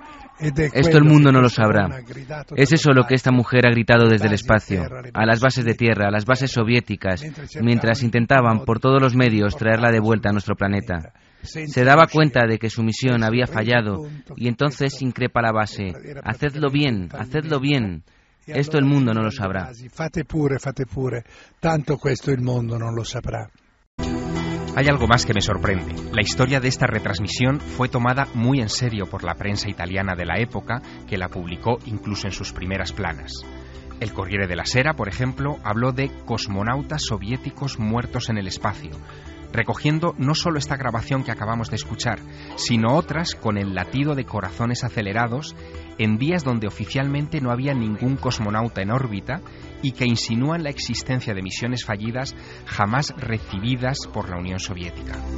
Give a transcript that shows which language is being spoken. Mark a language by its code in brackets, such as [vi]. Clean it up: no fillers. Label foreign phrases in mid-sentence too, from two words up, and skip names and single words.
[es] Esto el mundo no lo sabrá. Es eso lo que esta mujer ha gritado desde el espacio, a las bases de tierra, a las bases soviéticas, mientras intentaban por todos los medios traerla de vuelta a nuestro planeta. Se daba cuenta de que su misión había fallado y entonces increpa a la base: hacedlo bien. Esto el mundo no lo sabrá. [it] Fate pure, tanto questo il mondo non lo saprà. [es] Hay algo más que me sorprende. La historia de esta retransmisión fue tomada muy en serio por la prensa italiana de la época, que la publicó incluso en sus primeras planas. El Corriere della Sera, por ejemplo, habló de cosmonautas soviéticos muertos en el espacio, recogiendo no solo esta grabación que acabamos de escuchar, sino otras con el latido de corazones acelerados en días donde oficialmente no había ningún cosmonauta en órbita y que insinúan la existencia de misiones fallidas jamás recibidas por la Unión Soviética.